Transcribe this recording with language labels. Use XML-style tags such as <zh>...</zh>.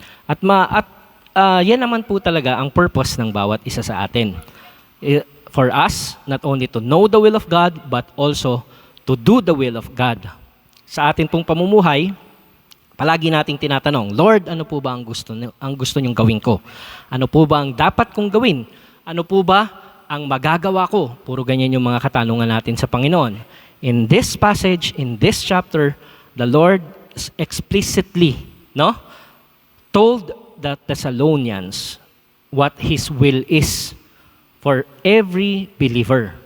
<tl>At yan naman po talaga ang purpose ng bawat isa sa atin.</tl> <en>For us, not only to know the will of God, but also to do the will of God.</en> <tl>Sa atin pong pamumuhay, palagi nating tinatanong, Lord, ano po ba ang gusto niyong gawin ko? Ano po ba ang dapat kong gawin? Ano po ba ang magagawa ko? Puro ganyan yung mga katanungan natin sa Panginoon.</tl> <en>In this passage, in this chapter, the Lord explicitly told the Thessalonians what His will is for every believer.</en>